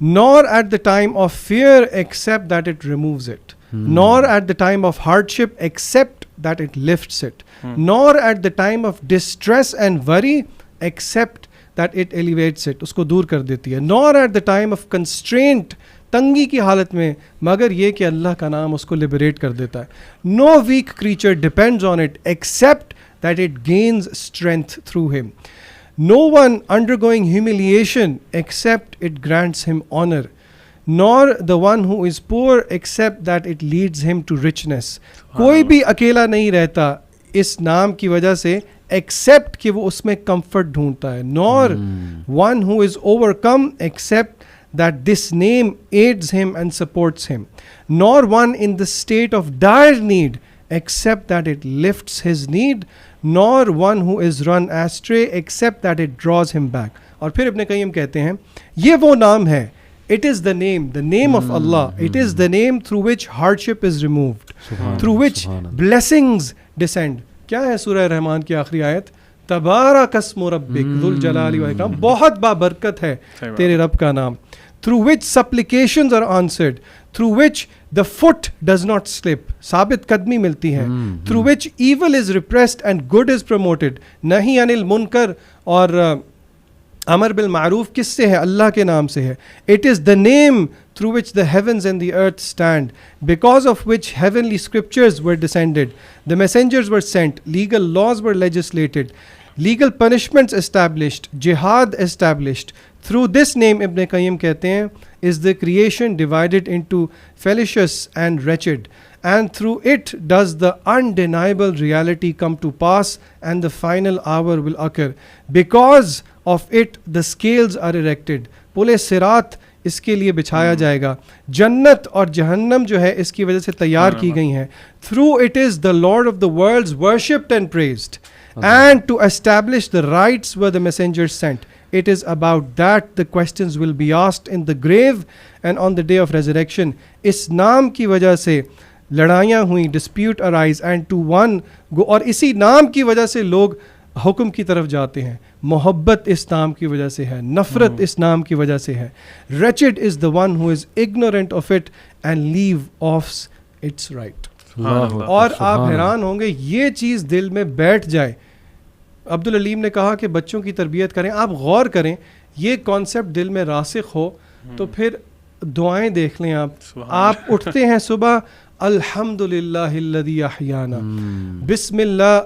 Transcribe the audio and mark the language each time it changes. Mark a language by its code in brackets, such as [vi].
[en] nor at the time of fear except that it removes it, nor at the time of hardship except that it lifts it, nor at the time of distress and worry except that it alleviates it, [ur] اس کو دور کر دیتی ہے. [en] nor at the time of constraint, [ur] تنگی کی حالت میں, مگر یہ کہ اللہ کا نام اس کو لبریٹ کر دیتا ہے. [en] No weak creature depends on it except that it gains strength through him. No one undergoing humiliation except it grants him honor, nor the one who is poor except that it leads him to richness. [ur] کوئی بھی اکیلا نہیں رہتا اس نام کی وجہ سے accept کہ وہ اس میں کمفرٹ ڈھونڈتا ہے. [en] nor one who is overcome except that this name aids him and supports him, nor one in the state of dire need except that it lifts his need, nor one who is run astray except that it draws him back. [ur] اور پھر ابن قیم کہتے ہیں یہ وہ نام ہے. [en] It is the name of Allah. It is the name through which hardship is removed, through which blessings descend. [ur] کیا ہے سورہ رحمان کی آخری آیت؟ [ar] تبارک اسم ربک ذو الجلال والاکرام. [ur] بہت بابرکت ہے تیرے رب کا نام. [en] Through which supplications are answered, through which the foot does not slip, [ur] ثابت قدمی ملتی ہے. [en] Through which evil is repressed and good is promoted. [ur] نہی عن المنکر اور امر بالمعروف کس سے ہے؟ اللہ کے نام سے ہے. [en] It is the name through which the heavens and the earth stand, because of which heavenly scriptures were descended, the messengers were sent, legal laws were legislated, legal punishments established, jihad established. Through this name, Ibn Qayyim [ur] کہتے ہیں, [en] is the creation divided into fallacious and wretched, and through it does the undeniable reality come to pass and the final hour will occur. Because of it the scales are erected, [ur] پل صراط اس کے لیے بچھایا جائے گا. جنت اور جہنم جو ہے اس کی وجہ سے تیار کی گئی ہیں. [en] Through it is the Lord of the worlds worshipped and praised, and to establish the rights were the messengers sent. It is about that the questions will be asked in the grave and on the day of resurrection. [ur] اس نام کی وجہ سے لڑائیاں ہوئیں, [en] dispute arise, and to one go, [ur] اور اسی نام کی وجہ سے لوگ حکم کی طرف جاتے ہیں. محبت اس نام کی وجہ سے ہے, نفرت اس نام کی وجہ سے ہے. [en] Wretched is the one who is ignorant of it and leave off its right. [ur] اور آپ حیران ہوں گے یہ چیز دل میں بیٹھ جائے. عبدالعلیم نے کہا کہ بچوں کی تربیت کریں, آپ غور کریں, یہ کانسیپٹ دل میں راسخ ہو تو پھر دعائیں دیکھ لیں. آپ اٹھتے ہیں صبح, [ar] الحمد للہ الذی احیانا, [ur] بسم اللہ.